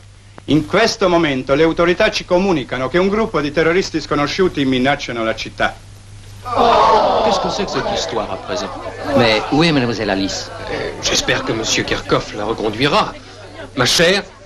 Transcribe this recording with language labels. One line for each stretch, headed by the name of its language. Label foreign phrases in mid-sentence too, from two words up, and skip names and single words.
Italian: In questo momento le autorità ci comunicano che un gruppo di terroristi sconosciuti minacciano la città.
French: Qu'est-ce que c'est que cette histoire à présent? Mais où est mademoiselle Alice? J'espère que monsieur Kirchhoff la reconduira. Ma chère,